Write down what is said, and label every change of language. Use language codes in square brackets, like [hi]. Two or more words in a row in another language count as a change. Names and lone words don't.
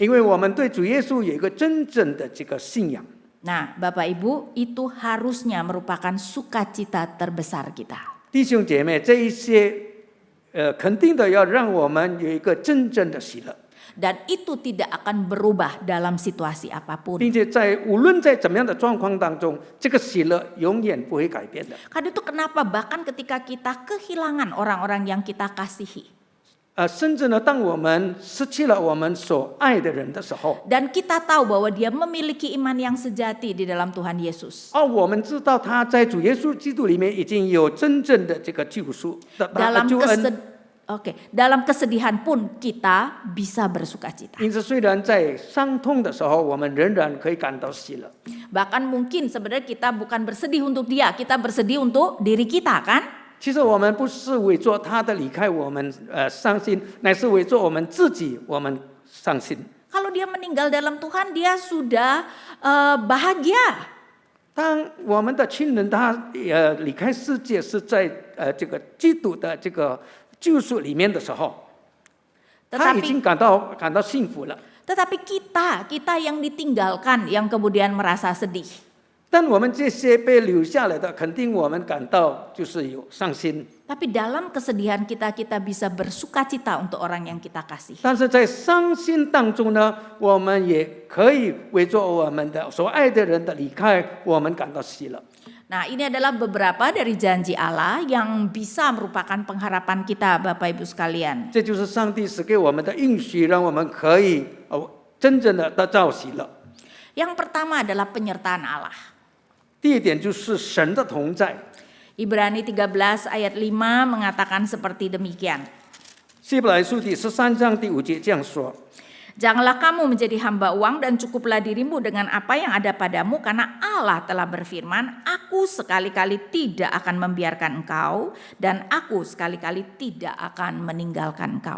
[zh] 因为我们对主耶稣有一个真正的这个信仰。 [id] Nah, Bapak Ibu, itu harusnya merupakan sukacita terbesar kita. [zh] 弟兄姐妹，这一些肯定的要让我们有一个真正的喜乐， [id] Dan itu tidak akan berubah dalam situasi apapun. [zh] 并且无论在怎么样的状况当中，这个喜乐永远不会改变的。 [id] Karena itu kenapa bahkan ketika kita kehilangan orang-orang yang kita kasihi. [zh] 甚至呢，当我们失去了我们所爱的人的时候， [id] Dan kita tahu bahwa dia memiliki iman yang sejati di dalam Tuhan Yesus. [zh] 我们知道他在主耶稣基督里面已经有真正的这个救赎的救恩。 [id] Dalam kesedihan pun kita bisa bersukacita. [zh] 因此，虽然在伤痛的时候，我们仍然可以感到喜乐。 [id] Bahkan mungkin sebenarnya kita bukan bersedih untuk dia, kita bersedih untuk diri kita, kan? [zh] 其实我们不是为着他的离开我们伤心，乃是为着我们自己我们伤心。 [id] Kalau dia meninggal dalam Tuhan, dia sudah bahagia. [zh] 当我们的亲人他离开世界是在这个基督的这个救赎里面的时候，他已经感到幸福了。 [id] Tetapi kita yang ditinggalkan, yang kemudian merasa sedih. [zh] 但我们这些被留下来的，肯定我们感到就是有伤心。 [id] Tapi dalam kesedihan kita bisa bersukacita untuk orang yang kita kasih. [zh] 但是在伤心当中呢，我们也可以为着我们的所爱的人的离开，我们感到喜乐。 [id] Nah, ini adalah beberapa dari janji Allah yang bisa merupakan pengharapan kita, Bapak Ibu sekalian. [zh] 这就是上帝赐给我们的应许，让我们可以真正的得到喜乐。 [id] Yang pertama adalah penyertaan Allah. [zh] 第一点就是神的同在。 [id] Ibrani 13 ayat 5 mengatakan seperti demikian. [zh] 希伯来书第13章第5节这样说： [id] Janganlah kamu menjadi hamba uang dan cukuplah dirimu dengan apa yang ada padamu, karena Allah telah berfirman, Aku sekali-kali tidak akan membiarkan engkau dan aku sekali-kali tidak akan meninggalkan engkau.